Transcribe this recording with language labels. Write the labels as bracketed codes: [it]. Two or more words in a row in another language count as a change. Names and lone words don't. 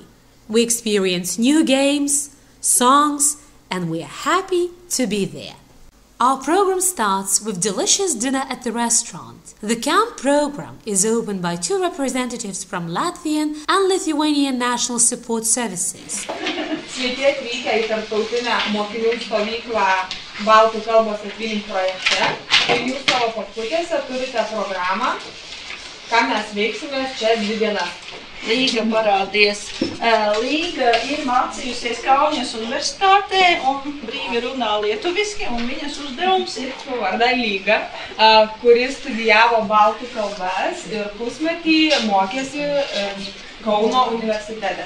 [en] We experience new games, songs, and we are happy to be there. Our program starts with delicious dinner at the restaurant. The camp program is opened by 2 representatives from Latvian and Lithuanian National Support Services. [lt] Sveiki atvykę į tarptautinę mokinių stovyklą baltų kalbos eTwinning projekte. Ir jūs savo papkutėse turite programą, ką mes veiksime čia 2 dienas. [lv] Līga parādies. Līga ir mācījusies Kaunas universitātē un brīvi runā lietuviski, un viņas uzdevums ir [lt] Varda Lyga, kuri studijavo baltų kalbas ir pusmetį mokėsi Kauno universitete.